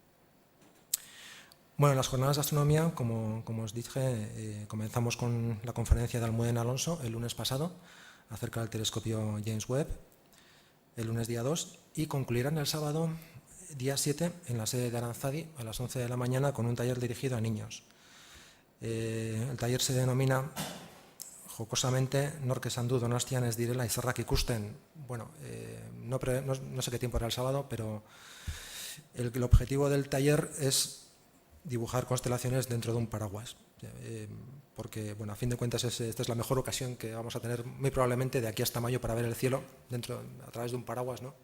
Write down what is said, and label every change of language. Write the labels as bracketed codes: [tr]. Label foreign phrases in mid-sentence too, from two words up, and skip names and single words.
[es] En las jornadas de astronomía, como os dije, comenzamos con la conferencia de Almudena Alonso el lunes pasado acerca del telescopio James Webb, el lunes día 2, y concluirán el sábado día 7 en la sede de Aranzadi a las 11 de la mañana con un taller dirigido a niños. El taller se denomina jocosamente Nork esan du Donostian ez direla izarrak ikusten. No sé qué tiempo era el sábado, pero el objetivo del taller es dibujar constelaciones dentro de un paraguas, porque a fin de cuentas esta es la mejor ocasión que vamos a tener muy probablemente de aquí hasta mayo para ver el cielo a través de un paraguas, ¿no?